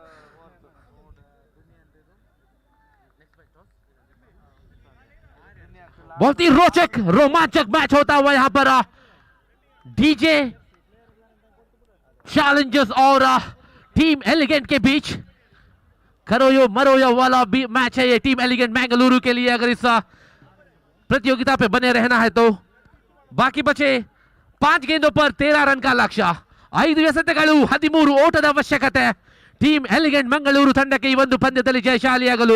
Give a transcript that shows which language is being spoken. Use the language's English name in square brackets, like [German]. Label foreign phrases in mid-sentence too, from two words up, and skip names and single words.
[Hindi] बहुत ही रोचक रोमांचक मैच होता हुआ यहां पर डीजे चैलेंजर्स और टीम एलिगेंट के बीच करो यो मरो यो वाला भी मैच है ये टीम एलिगेंट मैंगलुरु के लिए, अगर इस प्रतियोगिता पे बने रहना है तो। बाकी बचे 5 गेंदों पर 13 रन का लक्ष्य, [Kannada] 5 ಎಸೆತಗಳು 13 ಓಟದ ಅವಶ್ಯಕತೆ ಟೀಮ್ ಎಲಿಗೆಂಟ್ ಮಂಗಳೂರು ತಂಡಕ್ಕೆ ಈ ಒಂದು ಪಂದ್ಯದಲ್ಲಿ ಜಯಶಾಲಿಯಾಗಲು।